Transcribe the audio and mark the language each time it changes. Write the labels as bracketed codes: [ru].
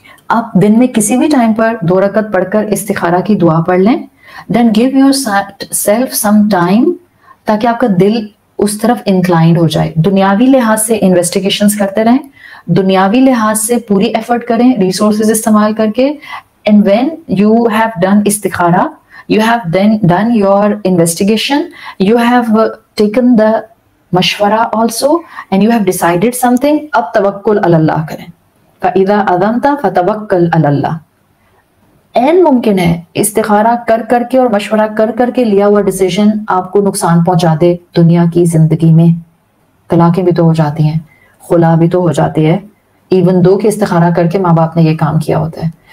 [hi] आप दिन में किसी भी टाइम पर 2 रकत पढ़कर इस्तिखारा की दुआ पढ़ लें. [en] then give yourself some time [hi] ताकि आपका दिल उस तरफ इंक्लाइंड हो जाए. दुनियावी लिहाज से इन्वेस्टिगेशंस करते रहें, दुनियावी लिहाज से पूरी एफर्ट करें रिसोर्सेज इस्तेमाल करके. [en] and when you have done इस्तिखारा, you have then done your investigation, you have taken the mashwara also and you have decided something, [hi] अब तवक्कुल अल्लाह करें. [ar] फ़इज़ा अज़मता फ़तवक्कल अल्लाह. [hi] एन मुमकिन है इस्तिखारा कर करके और मशवरा कर करके लिया हुआ डिसीजन आपको नुकसान पहुंचा दे दुनिया की जिंदगी में. तलाकें भी तो हो जाती हैं, खुला भी तो हो जाती है, इवन दो के इस्तिखारा करके माँ बाप ने ये काम किया होता है.